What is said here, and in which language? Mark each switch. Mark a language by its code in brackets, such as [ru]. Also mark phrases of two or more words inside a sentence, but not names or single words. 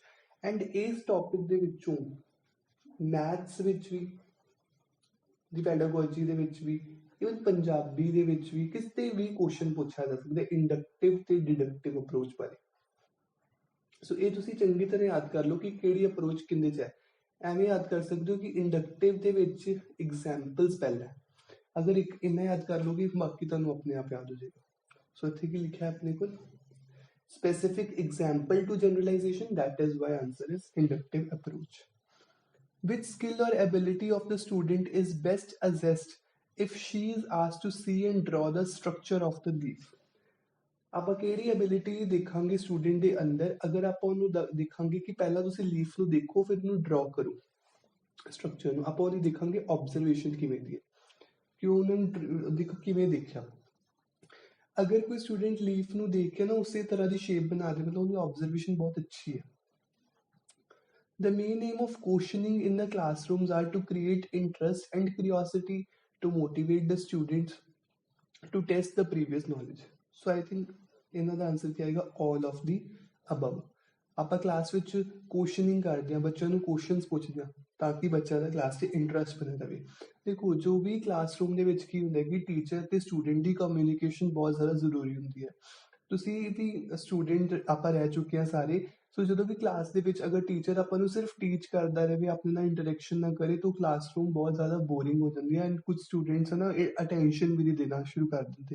[pa] ਐਂਡ ਇਸ ਟੌਪਿਕ ਦੇ ਵਿੱਚੋਂ ਮੈਥਸ ਵਿੱਚ ਵੀ, ਦੀ ਪੈਡਾਗੋਜੀ ਦੇ ਵਿੱਚ ਵੀ, ਇਵਨ ਪੰਜਾਬੀ ਦੇ ਵਿੱਚ ਵੀ ਕਿਸੇ ਵੀ ਕੁਐਸਚਨ ਪੁੱਛਿਆ ਜਾ ਸਕਦਾ ਇੰਡਕਟਿਵ ਤੇ [en] deductive approach [pa] ਬਾਰੇ। ਸੋ ਇਹ ਤੁਸੀਂ ਚੰਗੀ ਤਰ੍ਹਾਂ ਯਾਦ ਕਰ ਲਓ ਕਿ ਕਿਹੜੀ ਅਪਰੋਚ ਕਿੰਦੇ 'ਚ ਹੈ। ਐਵੇਂ ਯਾਦ ਕਰ ਸਕਦੇ ਹੋ ਕਿ ਇੰਡਕਟਿਵ ਦੇ ਵਿੱਚ ਐਗਜ਼ਾਮਪਲਸ ਪਹਿਲਾਂ, ਅਗਰ ਇੱਕ ਇੰਨਾ ਯਾਦ ਕਰ ਲਓਗੇ ਬਾਕੀ ਤੁਹਾਨੂੰ ਆਪਣੇ ਆਪ ਯਾਦ ਹੋ ਜਾਏਗਾ। ਸੋ ਇੱਥੇ ਕੀ ਲਿਖਿਆ ਆਪਣੇ ਕੋਲ, [en] specific example to generalization, that is why answer is inductive approach. Which skill or ability of the student is best assessed if she is asked to see and draw the structure of the leaf? [pa] ਆਪਾਂ ਕਿਹੜੀ ਐਬਿਲਿਟੀ ਦੇਖਾਂਗੇ ਸਟੂਡੈਂਟ ਦੇ ਅੰਦਰ, ਅਗਰ ਆਪਾਂ ਉਹਨੂੰ ਦੇਖਾਂਗੇ ਕਿ ਪਹਿਲਾਂ ਤੁਸੀਂ ਲੀਫ ਨੂੰ ਦੇਖੋ ਫਿਰ ਉਹਨੂੰ ਡਰਾ ਕਰੋ। ਸਟਰਕਚਰ ਨੂੰ, ਆਪਾਂ ਉਹਦੀ ਦੇਖਾਂਗੇ ਆਬਜ਼ਰਵੇਸ਼ਨ ਕਿਵੇਂ ਦੀ ਹੈ, ਕਿ ਉਹਨਾਂ ਨੂੰ ਕਿਵੇਂ ਦੇਖਿਆ। ਅਗਰ ਕੋਈ ਸਟੂਡੈਂਟ ਲੀਫ ਨੂੰ ਦੇਖ ਕੇ ਨਾ ਉਸੇ ਤਰ੍ਹਾਂ ਦੀ ਸ਼ੇਪ ਬਣਾ ਦੇ, ਮਤਲਬ ਉਹਦੀ ਆਬਜ਼ਰਵੇਸ਼ਨ ਬਹੁਤ ਅੱਛੀ ਹੈ। [en] The main aim of questioning in the classrooms are to create interest and curiosity to motivate the students to test the previous knowledge. So I think [pa] ਇਹਨਾਂ ਦਾ ਆਨਸਰ ਕੀ ਆਏਗਾ, [en] all of the above। [pa] ਆਪਾਂ ਕਲਾਸ ਵਿੱਚ ਕੁਐਸਚਨਿੰਗ ਕਰਦੇ ਹਾਂ, ਬੱਚਿਆਂ ਨੂੰ ਕੁਐਸਚਨਸ ਪੁੱਛਦੇ ਹਾਂ ਤਾਂ ਕਿ ਬੱਚਿਆਂ ਦਾ ਕਲਾਸ 'ਚ ਇੰਟਰਸਟ ਬਣੇ ਰਹੇ। ਦੇਖੋ ਜੋ ਵੀ ਕਲਾਸਰੂਮ ਦੇ ਵਿੱਚ ਕੀ ਹੁੰਦਾ ਕਿ ਟੀਚਰ ਤੇ ਸਟੂਡੈਂਟ ਦੀ ਕਮਿਊਨੀਕੇਸ਼ਨ ਬਹੁਤ ਜ਼ਿਆਦਾ ਜ਼ਰੂਰੀ ਹੁੰਦੀ ਹੈ। ਤੁਸੀਂ ਵੀ ਸਟੂਡੈਂਟ ਆਪਾਂ ਰਹਿ ਚੁੱਕੇ ਹਾਂ ਸਾਰੇ, ਸੋ ਜਦੋਂ ਵੀ ਕਲਾਸ ਦੇ ਵਿੱਚ ਅਗਰ ਟੀਚਰ ਆਪਾਂ ਨੂੰ ਸਿਰਫ ਟੀਚ ਕਰਦਾ ਰਹੇ, ਆਪਣੇ ਨਾਲ ਇੰਟਰੈਕਸ਼ਨ ਨਾ ਕਰੇ, ਤਾਂ ਕਲਾਸਰੂਮ ਬਹੁਤ ਜ਼ਿਆਦਾ ਬੋਰਿੰਗ ਹੋ ਜਾਂਦੀ ਹੈ ਐਂਡ ਕੁਝ ਸਟੂਡੈਂਟਸ ਨਾ ਅਟੈਂਸ਼ਨ ਵੀ ਨਹੀਂ ਦੇਣਾ ਸ਼ੁਰੂ ਕਰ ਦਿੰਦੇ।